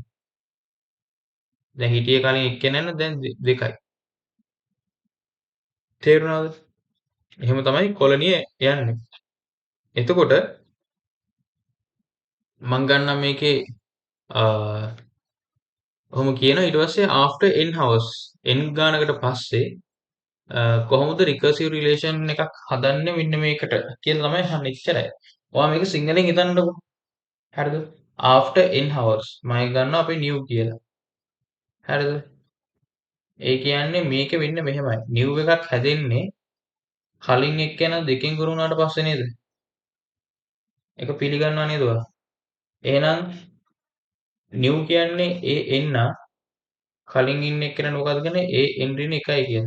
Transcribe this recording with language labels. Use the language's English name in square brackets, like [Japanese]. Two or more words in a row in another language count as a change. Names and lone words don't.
[Sinhala] දැන් හිටියේ කලින් එක්කෙනා නම් දැන් දෙකයි. තේරුණාද? එහෙම තමයි කොලොනිය යන්නේ. එතකොට මම ගන්නම් මේකේ ඔහොම කියනවා ඊට පස්සේ [English] after n hours [Sinhala] n ගානකට පස්සේ කොහොමද [English] recursive relation [Sinhala] එකක් හදන්නේ මෙන්න මේකට කියලා තමයි අහන්නේ ඉච්චරයි. ඔයා මේක සිංහලෙන් හිතන්නකෝ. හරිද? [English] after n hours [Sinhala] මම ගන්නවා අපි new කියලා. හරිද? ඒ කියන්නේ මේක වෙන්නේ මෙහෙමයි. new එකක් හැදෙන්නේ කලින් එක්කෙනා දෙකෙන් ගුණ වුණාට පස්සේ නේද? ඒක පිළිගන්නවා නේද ඔයා? එහෙනම් new කියන්නේ ඒ එන්න කලින් ඉන්න එක්කෙනා මොකද කියන්නේ ඒ n ඍණ 1යි කියන.